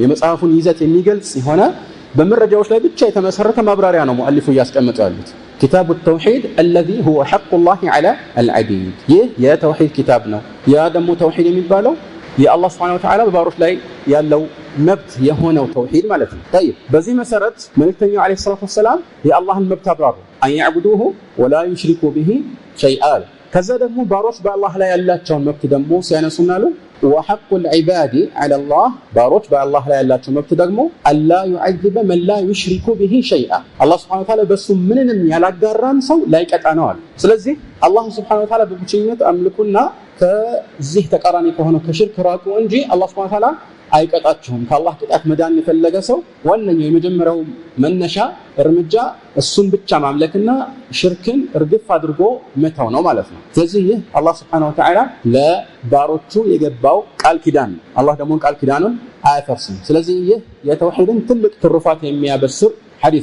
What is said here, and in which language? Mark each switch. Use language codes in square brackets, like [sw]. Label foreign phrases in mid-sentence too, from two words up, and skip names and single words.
[am] የመጽሐፉን ይዘት የሚገልጽ የሆነ በመረጃዎች ላይ ብቻ የተመሰረተ ማብራሪያ ነው ሙአሊፉ እያስቀመጡ ያሉት። [ar] كتاب التوحيد الذي هو حق الله على العبيد። [am] ይህ የተውሂድ ኪታብ ነው። ያ ደግሞ ተውሂድ የሚባለው የአላህ [ar] سبحانه وتعالى [am] በባሮች ላይ ያለው መብት የሆነው ተውሂድ ማለት ነው። طيب በዚህ መሰረት መልእክተኛው [ar] عليه الصلاة والسلام [am] የአላህን መብት አብራሩ። [ar] أن يعبدوه ولا يشركوا به شيئا። [am] ከዛ ደግሞ ባሮች በአላህ ላይ ያላቸውን መብት ደግሞ ሲያነሱና አሉ [ar] وحق العباد على الله [am] باروች በአላህ ላይ ያላቸው መብት ደግሞ [ar] ألا يعذب من لا يشرك به شيئا الله سبحانه وتعالى [am] በሱ ምንንም ያላጋራን ሰው ላይቀጣ ነው አሉ። ስለዚህ አላህ [ar] سبحانه وتعالى [am] በብቸኝነት አምልኩና ከዚህ ተቃራኒ ከሆነው ከሽርክ ራቁ እንጂ አላህ [ar] سبحانه وتعالى [am] አይቀጣችሁም። ከአላህ ቅጣት መዳን የፈለገ ሰው ዋነኛው የመጀመሪያው መነሻ እርምጃ እሱን ብቻ ማምለክና ሽርክን እርግፍ አድርጎ መተው ነው ማለት ነው። ስለዚህ ይህ አላህ [ar] سبحانه وتعالى [am] ለባሮቹ የገባው ቃል ኪዳን ነው። አላህ ደግሞ ቃል ኪዳኑን አያፈርስም። ስለዚህ ይህ የተውሂድን ትልቅ ትሩፋት የሚያበስር ሐዲስ